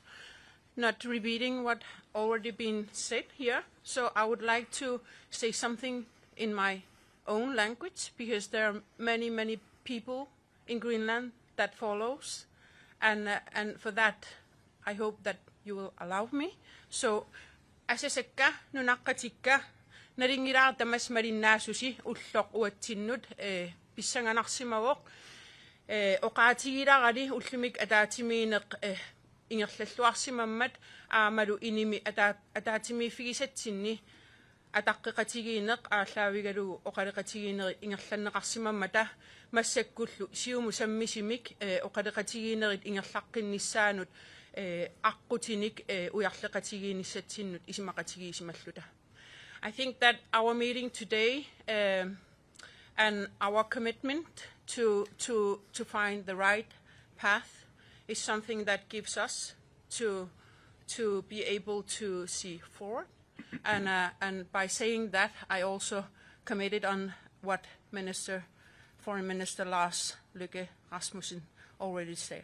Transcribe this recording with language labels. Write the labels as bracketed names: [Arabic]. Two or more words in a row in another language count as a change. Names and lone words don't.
[English] Not repeating what already been said here, so I would like to say something in my own language, because there are many, many people in Greenland that follows, and for that, I hope that you will allow me. So, [Kalaallisut] aseseka nunaqatikka naringira tamas marinnaasusi ulloq uatsinnut pissanganarsimawoq oqaatigilarali ullumik ataatimiineq ingerlalluarsimammat aamalu inimi ataatimiiffigisatsinni ataqqeqatigiinneq aallaavigalugu oqaloqatigiinnerit ingerlanneqarsimammata massakkullu siumut sammisumik oqaloqatigiinnerit ingerlaqqinnissaannut aqqutinik ujarleqatigiinnissatsinnut isumaqatigiissimalluta. [English] I think that our meeting today and our commitment to find the right path is something that gives us to be able to see forward. And by saying that, I also committed on what Foreign Minister Lars Løkke Rasmussen already said.